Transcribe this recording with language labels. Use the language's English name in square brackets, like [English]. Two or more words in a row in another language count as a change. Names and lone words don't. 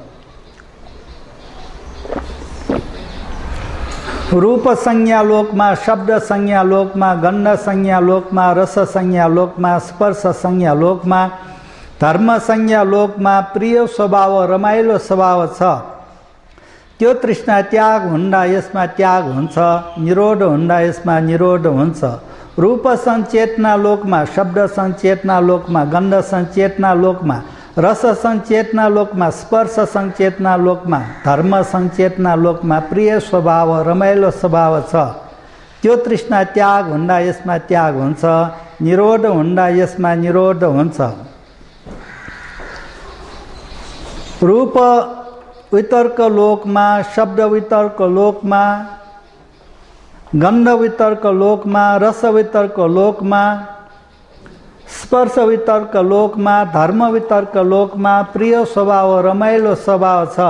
[Nepali] रूप संज्ञा लोकमा, शब्द संज्ञा लोकमा, गन्ध संज्ञा लोकमा, रस संज्ञा लोकमा, स्पर्श संज्ञा लोकमा, धर्म संज्ञा लोकमा प्रिय स्वभाव रमाइलो स्वभाव छ। त्यो तृष्णा त्याग हुँदा यसमा त्याग हुन्छ, निरोध हुँदा यसमा निरोध हुन्छ। रूप संचेतना लोकमा, शब्द संचेतना लोकमा, गन्ध संचेतना लोकमा, रस संचेतना लोकमा, स्पर्श संचेतना लोकमा, धर्म संचेतना लोकमा प्रिय स्वभाव रमाइलो स्वभाव छ। त्यो तृष्णा त्याग हुँदा यसमा त्याग हुन्छ, निरोध हुँदा यसमा निरोध हुन्छ। रूप वितर्क लोकमा, शब्द वितर्क लोकमा, गन्ध वितर्क लोकमा, रस वितर्क लोकमा, स्पर्श वितर्क लोकमा, धर्म वितर्क लोकमा प्रिय स्वभाव रमाइलो स्वभाव छ।